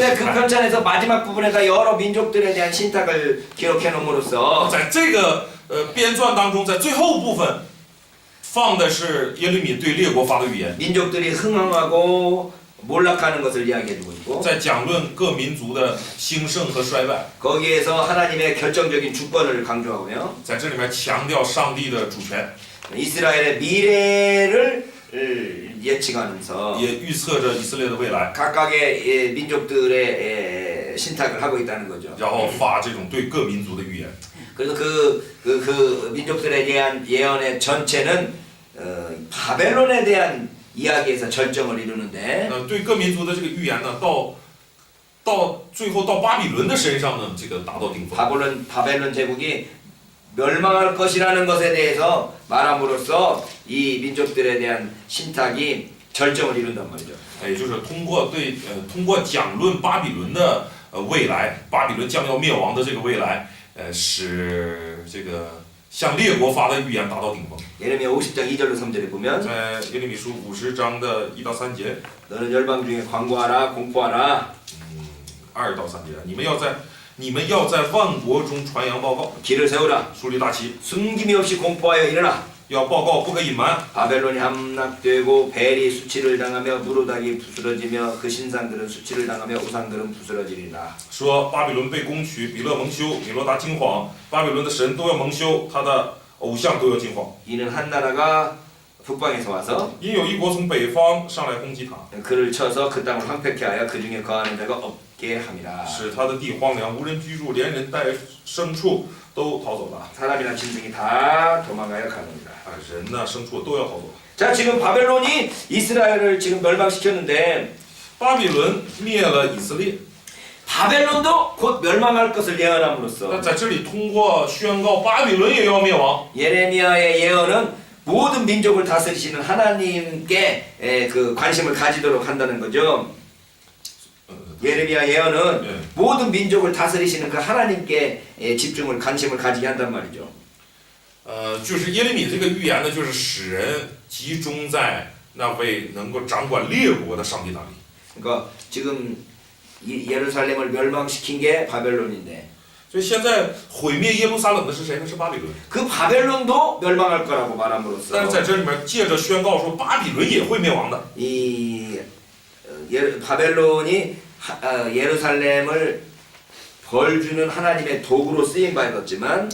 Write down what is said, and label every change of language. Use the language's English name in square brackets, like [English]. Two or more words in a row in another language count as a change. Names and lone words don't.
[Korean] 그런데 [Chinese] 形 [Korean] 그 [Chinese] 态。 [Korean] 편찬에서 마지막 부분에다 여러 민족들에 대한 신탁을 기록해 놓음으로써 [Chinese] 在这个编纂当中，在最后部分放的是耶利米对列国发的预言， [Korean] 민족들이 흥황하고 몰락하는 것을 이야기해주고 있고 [Chinese] 在讲论各民族的兴盛和衰败， [Korean] 거기에서 하나님의 결정적인 주권을 강조하고요. [Chinese] 在这里面强调上帝的主权， [Korean] 이스라엘의 미래를 예측하면서 [Chinese] 也预测着以色列的未来， [Korean] 각각의 민족들의 신탁을 하고 있다는 거죠. [Chinese] 然后发这种对各民族的预言。 [Korean] 그래서 그 민족들에 대한 예언의 전체는 바벨론에 대한 이야기에서 절정을 이루는데 [Chinese] 对各民族的这个预言呢，到最后到巴比伦的身上呢，这个达到顶峰。 [Korean] 바벨론 제국이 멸망할 것이라는 것에 대해서 말함으로써 이 민족들에 대한 신탁이 절정을 이룬단 말이죠. [Chinese] 也就是通过讲论巴比伦的未来，巴比伦将要灭亡的这个未来，使这个向列国发的预言达到顶峰。 [Korean] 예레미야 50장 2절로 3절에 보면 [Chinese] 在耶利米书50章的1到3节， [Korean] 너는 열방 중에 광고하라 공포하라 [Chinese] 2 到3节，你们要在万国中传扬报告， [Korean] 길을 세우라 [Chinese] 树立大旗， [Korean] 숨김이 없이 공포하여 일어나 [Chinese] 要报告不可隐瞒。 [Korean] 바벨론이 함락되고 벨이 수치를 당하며 무로닥이 부스러지며 그 신상들은 수치를 당하며 우상들은 부스러지리라 [Chinese] 说巴比伦被攻取，比勒蒙羞，米罗达惊慌，巴比伦的神都要蒙羞，他的偶像都要惊慌。 [Korean] 이는 한 나라가 북방에서 와서 [Chinese] 因有一国从北方上来攻击他， [Korean] 그를 쳐서 그 땅을 황폐케 하여 그 중에 거하는 자가 없게 함이라 [Chinese] 使他的地荒凉，无人居住，连人带牲畜都逃走了。 [Korean] 사람이나 짐승이 다 도망가여 가느니라 [Chinese] 人呢，牲畜都要逃走。 [Korean] 자 지금 바벨론이 이스라엘을 지금 멸망시켰는데 [Chinese] 巴比伦灭了以色列， [Korean] 바벨론도 곧 멸망할 것을 [Chinese] 那 [Korean] 예언함으로써 [Chinese] 在这里通过宣告巴比伦也要灭亡， [Korean] 예레미야의 예언은 모든 민족을 다스리시는 하나님께 그 관심을 가지도록 한다는 거죠. 예레미야 예언은 嗯， 모든 민족을 다스리시는 그 하나님께 집중을 관심을 가지게 한단 말이죠. [Chinese] 就是耶利米这个预言呢，就是使人集中在那位能够掌管列国的上帝那里。 [Korean] 그러니까 지금 예루살렘을 멸망시킨 게 바벨론인데 [Chinese] 所以现在毁灭耶路撒冷的是谁呢？是巴比伦。 [Korean] 그 바벨론도 멸망할 거라고 [Chinese] 但是 [Korean] 말함으로써 [Chinese] 在这里面借着宣告说巴比伦也会灭亡的， [Korean] 이 바벨론이 예루살렘을 벌주는 하나님의 도구로 쓰임 받았지만